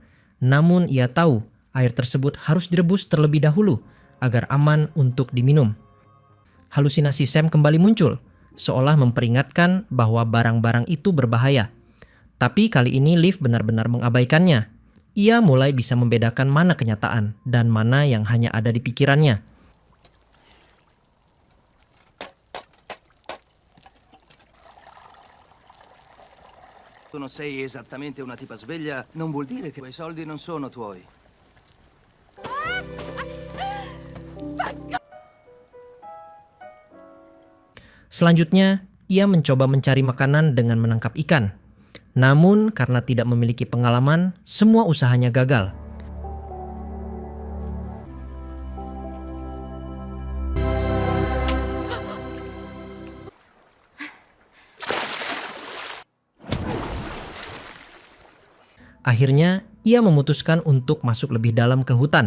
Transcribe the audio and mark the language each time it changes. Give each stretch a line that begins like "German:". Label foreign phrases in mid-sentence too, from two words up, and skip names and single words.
Indonesian: Namun ia tahu air tersebut harus direbus terlebih dahulu agar aman untuk diminum. Halusinasi Sam kembali muncul, seolah memperingatkan bahwa barang-barang itu berbahaya. Tapi kali ini Liv benar-benar mengabaikannya. Ia mulai bisa membedakan mana kenyataan dan mana yang hanya ada di pikirannya.
Italian: Tu non sei esattamente una tipa sveglia, non vuol dire che quei soldi non sono tuoi.
Indonesian: Selanjutnya, ia mencoba mencari makanan dengan menangkap ikan. Namun, karena tidak memiliki pengalaman, semua usahanya gagal. Akhirnya, ia memutuskan untuk masuk lebih dalam ke hutan.